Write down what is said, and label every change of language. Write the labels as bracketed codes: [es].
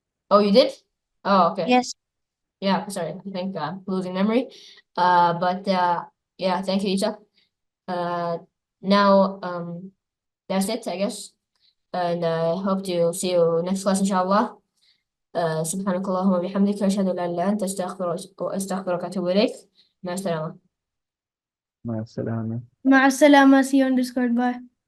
[en] Oh, you did? Oh, okay. Yes. Yeah, sorry. I think I'm losing memory. But yeah, thank you, Isa. Now that's it, I guess. And I hope to see you next class, inshallah. [ar] سبحانك اللهم وبحمدك أشهد أن لا إله إلا أنت أستغفرك وأتوب إليك. مع السلامة. مع السلامة. مع السلامة. [en] See you on Discord. Bye.